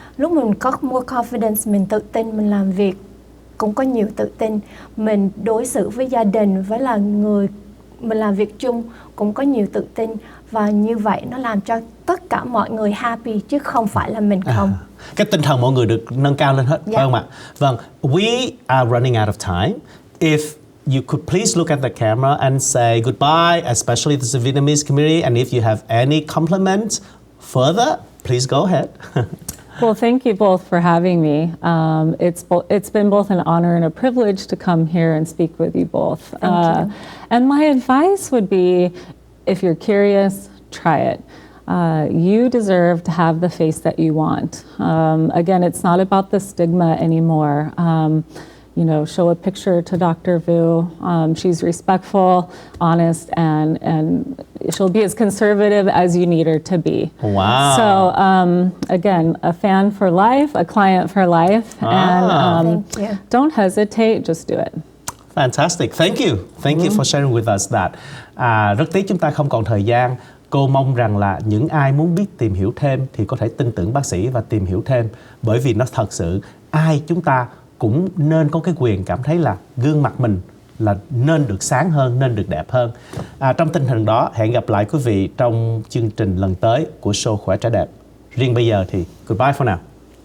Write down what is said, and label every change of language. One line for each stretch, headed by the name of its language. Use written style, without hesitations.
Vietnamese: Lúc mình có
English: more confidence,
Vietnamese: mình tự tin, mình làm việc cũng có nhiều tự tin, mình đối xử với gia đình, với là người mình làm việc chung cũng có nhiều tự tin, và như vậy nó làm cho tất cả mọi người happy chứ không phải là mình không. Cái tinh thần mọi người được nâng cao lên hết, phải không ạ?
English: Vâng, we are running out of time. If you could please look at the camera and say goodbye, especially to the Vietnamese community, and if you have any compliments further, please go ahead. Well, thank you both for having me. It's been both an honor and a privilege to come here and speak with you both. Thank you. And my advice would be, if you're curious, try it. You deserve to have the face that you want. Again, it's not about the stigma anymore. You know, show a picture to Dr. Vu. She's respectful, honest, and she'll be as conservative as you need her to be. Wow. So, again, a fan for life, a client for life, and Thank you. don't hesitate, just do it. Fantastic. Thank you. Thank you for sharing with us that.
Vietnamese: Rất tiếc chúng ta không còn thời gian. Cô mong rằng là những ai muốn biết tìm hiểu thêm thì có thể tin tưởng bác sĩ và tìm hiểu thêm. Bởi vì nó thật sự ai chúng ta cũng nên có cái quyền cảm thấy là gương mặt mình là nên được sáng hơn, nên được đẹp hơn. Trong tinh thần đó, hẹn gặp lại quý vị trong chương trình lần tới của show Khoe Tre Dep. Riêng bây giờ thì
English: goodbye for now.